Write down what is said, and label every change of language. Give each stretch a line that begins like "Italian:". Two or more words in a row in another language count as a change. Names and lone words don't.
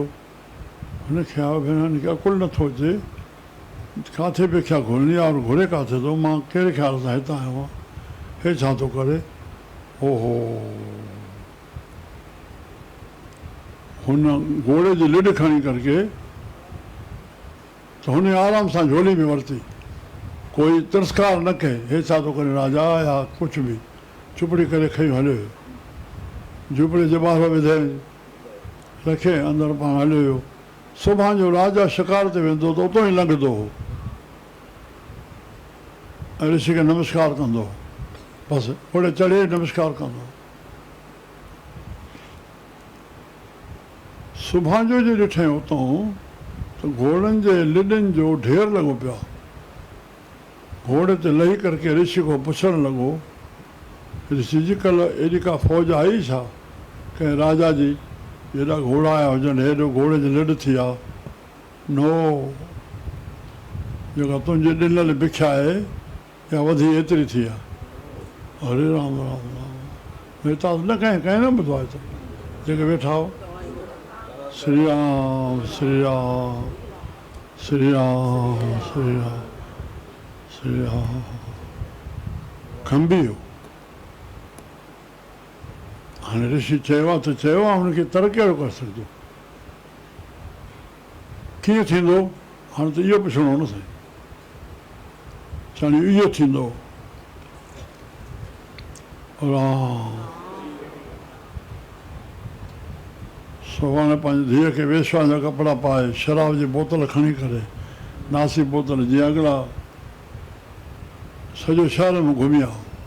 Sindhi: हुनखे भेण हिनखे अकुलु नथो अचे, किथे भिक्षा घुरणी आहे और घुरे किथे थो, मां कहिड़े ख़्याल सां हितां आयो आहियां, हे छा थो करे? ओहो, हुन घोड़े जी लिड खणी करके त हुन आराम सां झोली में वरिती, कोई तिरस्कार न कहे, हे छा थो करे राजा या कुझु बि, चुपड़ी करे खई हलियो। झुपड़ी जे ॿाहिरि विधे रखे अंदरि पाण हलियो हुयो। सुभाणे जो राजा शिकार ते वेंदो त उतां ई लंघंदो हो ऐं ऋषि खे नमस्कार कंदो, बसि घोड़े चढ़े नमस्कार कंदो। सुभाणे जो ॾिठई उतां त घोड़नि जे लिॾनि जो ढेर लॻो पियो आहे। घोड़े ते लही करके ऋषि को पुछणु लॻो, ऋषि जी कल्ह एॾी का फ़ौज आई छा? कंहिं राजा जी एॾा घोड़ा आया हुजनि, हेॾो घोड़े जी लिड थी आहे? नो, जेका तुंहिंजी ॾिनल भिक्षा आहे या वधी एतिरी थी आहे। हरे राम राम राम, हितां न कंहिं न ॿुधो आहे हिते जेके वेठा हो। श्री राम श्री राम श्री राम श्री राम श्री राम। खंबी हो। हाणे ऋषि चयो आहे त चयो आहे, हुनखे तरक़ी कहिड़ो करे सघंदो, कीअं थींदो? हाणे त इहो पुछिणो न साईं, चवणी इहो थींदो। राम सुभाणे पंहिंजी धीअ खे वेश्वा जा कपिड़ा पाए, शराब जी बोतल खणी करे, नासी बोतल जीअं अॻिला सॼो शहर में घुमी आयो।